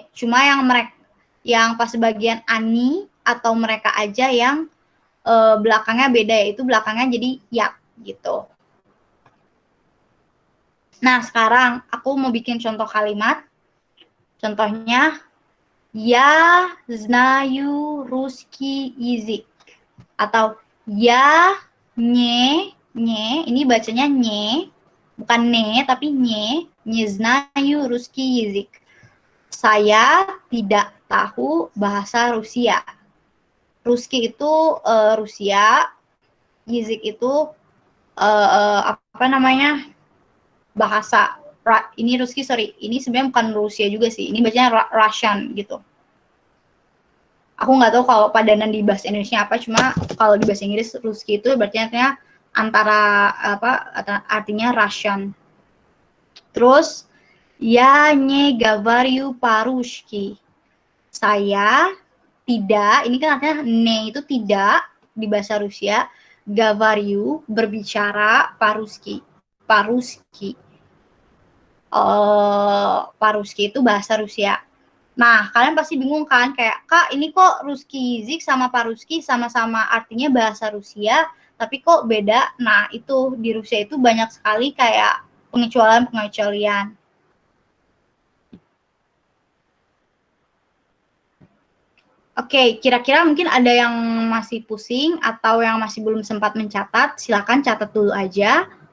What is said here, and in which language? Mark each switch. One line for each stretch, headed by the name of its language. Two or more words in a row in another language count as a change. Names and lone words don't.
Indonesian: Cuma yang pas bagian ani atau mereka aja yang belakangnya beda, yaitu belakangnya jadi yak gitu. Nah, sekarang aku mau bikin contoh kalimat. Contohnya,
Russian: я знаю русский язык. Atau я не,
Indonesian: ini bacanya не, bukan ne, tapi
Russian: не знаю русский язык.
Indonesian: Saya tidak tahu bahasa Rusia. Ruski itu Rusia, Yizik itu apa namanya, bahasa. Ini Ruski, sorry, ini sebenarnya bukan Rusia juga sih, ini bacanya Russian gitu. Aku nggak tahu kalau padanan di bahasa Indonesia apa, cuma kalau di bahasa Inggris Ruski itu berarti artinya antara artinya Russian.
Russian: Terus я не говорю по-русски.
Indonesian: Saya tidak, ini kan artinya ne itu tidak di bahasa Rusia,
Russian: говорю berbicara по-русски.
Indonesian: По-русски itu bahasa Rusia. Nah, kalian pasti bingung kan, kayak, Kak, ini kok Ruski Zik sama Paruski sama-sama artinya bahasa Rusia, tapi kok beda? Nah, itu di Rusia itu banyak sekali kayak pengecualian. Oke, kira-kira mungkin ada yang masih pusing atau yang masih belum sempat mencatat, silakan catat dulu aja.